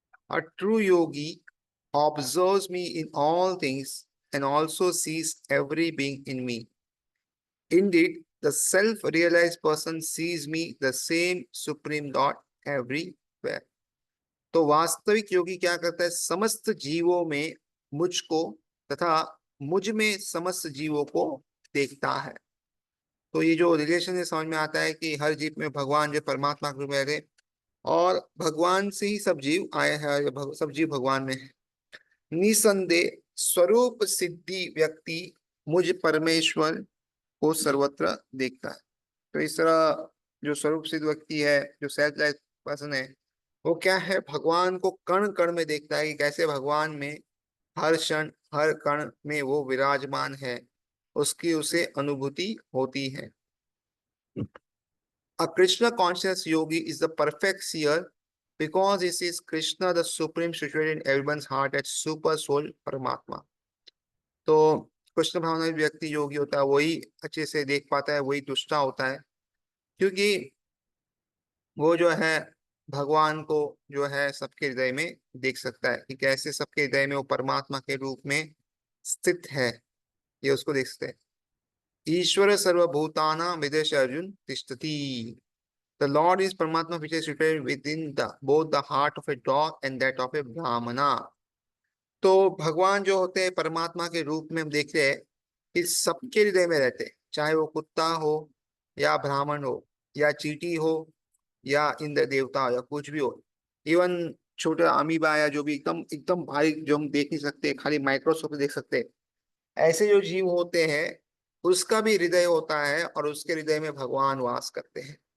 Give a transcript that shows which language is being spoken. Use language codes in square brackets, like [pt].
[en] A true yogi observes me in all things and also sees every being in me. Indeed, the self-realized person sees me, the same supreme God, everywhere. [hi] तो वास्तविक योगी क्या करता है, समस्त जीवों में मुझको तथा मुझ में समस्त जीवों को देखता है। तो ये जो रिलेशन है समझ में आता है कि हर जीव में भगवान जो परमात्मा के रूप में रहे, और भगवान से ही सब जीव आए हैं, सब जीव भगवान में है। निसंदेह स्वरूप सिद्धि व्यक्ति मुझ परमेश्वर को सर्वत्र देखता है। तो इस तरह जो स्वरूप सिद्ध व्यक्ति है, जो [en] self life person [hi] है, वो क्या है, भगवान को कण कण में देखता है कि कैसे भगवान में हर क्षण हर कण में वो विराजमान है, उसकी उसे अनुभूति होती है। [en] A Krishna conscious yogi is the perfect seer because he sees Krishna, the supreme situated in everyone's heart at super soul Paramatma. [hi] तो कृष्ण भावना व्यक्ति योगी होता है, वही अच्छे से देख पाता है, वही तुष्टा होता है, क्योंकि वो जो है भगवान को जो है सबके हृदय में देख सकता है कि कैसे सबके हृदय में वो परमात्मा के रूप में स्थित है, ये उसको देख सकते हैं। [sa] ईश्वर सर्वभूतानां विदेश अर्जुन तिष्ठति। [en] The Lord is Paramatma which is situated within both the heart of a dog and that of a brahmana. [hi] तो भगवान जो होते हैं परमात्मा के रूप में हम देख रहे हैं कि सबके हृदय में रहते हैं, चाहे वो कुत्ता हो या ब्राह्मण हो या चींटी हो या इंद्र देवता हो या कुछ भी हो। इवन छोटा अमीबा या जो भी एकदम एकदम बारीक जो हम देख नहीं सकते, खाली माइक्रोस्कोप में देख सकते हैं, ऐसे जो जीव होते हैं उसका भी हृदय होता है और उसके हृदय में भगवान वास करते हैं।